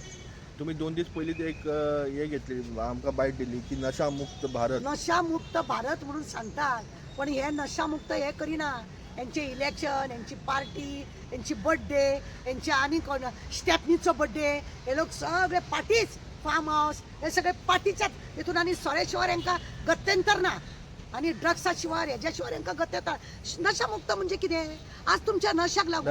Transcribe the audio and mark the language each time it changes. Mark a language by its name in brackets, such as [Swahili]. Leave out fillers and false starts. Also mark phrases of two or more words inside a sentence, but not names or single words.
[Konkani] तुम्ही 2 दीस पयलीं एक हे घेतली आमकां बायट दिली की नशा मुक्त भारत नशा मुक्त भारत म्हणून सांगतात पण हे नशा मुक्त हे करिना यांचे इलेक्शन यांची पार्टी यांची बर्थडे यांचे आनी कोण स्टेपनीचो बर्थडे हे लोक सगळे पार्टीच [English] farm house [Konkani] हे सगळे पार्टीच्याच हितून आनी सोळे शिवाय हांकां गत्यंतर ना आणि ड्रग्सा शिवाय हेज्या शिवाय हांकां गत्यंतर नशा मुक्त म्हणजे कितें आज तुमच्या नशाक लागून